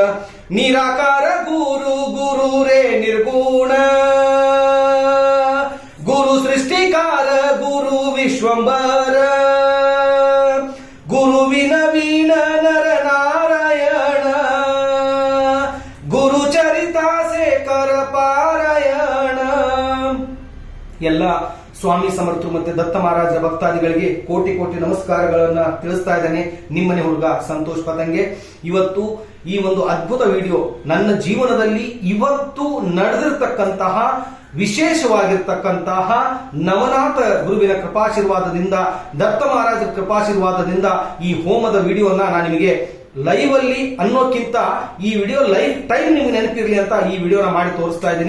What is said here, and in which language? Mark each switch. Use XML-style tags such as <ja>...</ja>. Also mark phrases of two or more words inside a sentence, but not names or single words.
<mr>निराकार गुरु गुरु रे निर्गुण गुरु सृष्टिकार गुरु विश्वंबर गुरु विनवीन नर नारायण गुरु चरिता से कर पारायण।</mr> <kn>ಎಲ್ಲ ಸ್ವಾಮಿ ಸಮರ್ಥರು ಮತ್ತೆ ದತ್ತ ಮಹಾರಾಜ ಭಕ್ತಾದಿಗಳಿಗೆ ಕೋಟಿ ಕೋಟಿ ನಮಸ್ಕಾರಗಳನ್ನ ತಿಳಿಸ್ತಾ ಇದ್ದೇನೆ. ನಿಮ್ಮನೆ ಹುಡುಗ ಸಂತೋಷ್ ಪತಂಗೆ. ಇವತ್ತು ಈ ಒಂದು ಅದ್ಭುತ ವಿಡಿಯೋ ನನ್ನ ಜೀವನದಲ್ಲಿ ಇವತ್ತು ನಡೆದಿರ್ತಕ್ಕಂತಹ ವಿಶೇಷವಾಗಿರ್ತಕ್ಕಂತಹ ನವನಾಥ ಗುರುವಿನ ಕೃಪಾಶೀರ್ವಾದದಿಂದ ದತ್ತ ಮಹಾರಾಜರ ಕೃಪಾಶೀರ್ವಾದದಿಂದ ಈ ಹೋಮದ ವಿಡಿಯೋನ ನಾನು ನಿಮಗೆ ಲೈವ್ ಅಲ್ಲಿ ಅನ್ನೋಕ್ಕಿಂತ ಈ ವಿಡಿಯೋ</kn> <en>life time</en> <kn>ನಿಮ್ಗೆ ನೆನಪಿರ್ಲಿ ಅಂತ ಈ ವಿಡಿಯೋನ ಮಾಡಿ ತೋರಿಸ್ತಾ ಇದ್ದೀನಿ.</kn>